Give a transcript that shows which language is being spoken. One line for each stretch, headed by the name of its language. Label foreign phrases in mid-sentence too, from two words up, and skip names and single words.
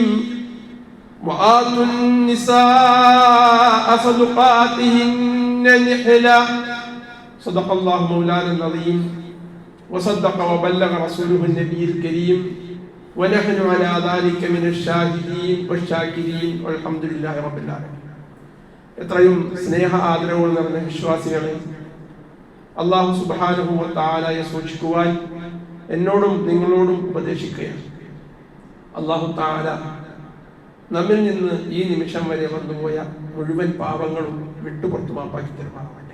Arabic: وآتوا النساء صدقاتهن نحلة. صدق الله مولانا العظيم وصدق وبلغ رسوله النبي الكريم ونحن على ذلك من الشاهدين والشاكرين والحمد لله رب العالمين.
Malayalam: എത്രയും സ്നേഹ ആദരവുകൾ നിറഞ്ഞ വിശ്വാസികളെ,
Arabic: الله سبحانه وتعالى
Malayalam: സൂക്ഷിക്കുവാൻ എന്നോടും നിങ്ങളോടും ഉപദേശിക്കുകയാണ്.
Arabic: الله تعالى
Malayalam: നമ്മിൽ നിന്ന് ഈ നിമിഷം വരെ വന്നുപോയ മുഴുവൻ പാപങ്ങളും വിട്ടുപുറത്തു മാപ്പാക്കി തരുമാറാവട്ടെ.